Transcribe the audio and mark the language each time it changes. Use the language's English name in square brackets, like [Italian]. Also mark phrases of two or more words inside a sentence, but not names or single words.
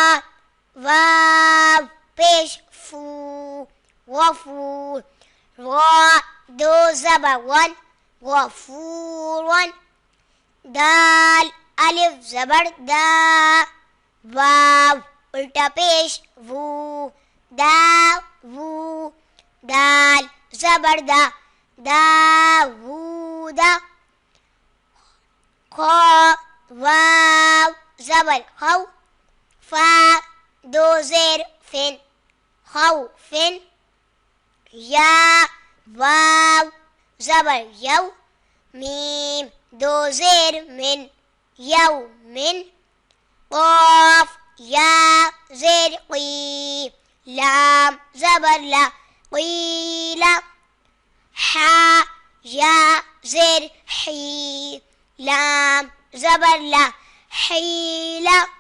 [Urdu] واو پیش فو غفور، غا دو زبر غن غفورن، دال الف زبر دا، واو الٹا پیش وو دا وو، دال زبر دا داوودا، خا واو زبر خو، فا دو زیر فن خوفن، یا واو زبر یو، میم دو زیر من یومن، قاف یا زیر قی، لام زبر لا قیلا، حا یا زیر حی، لام زبر لا حیلا۔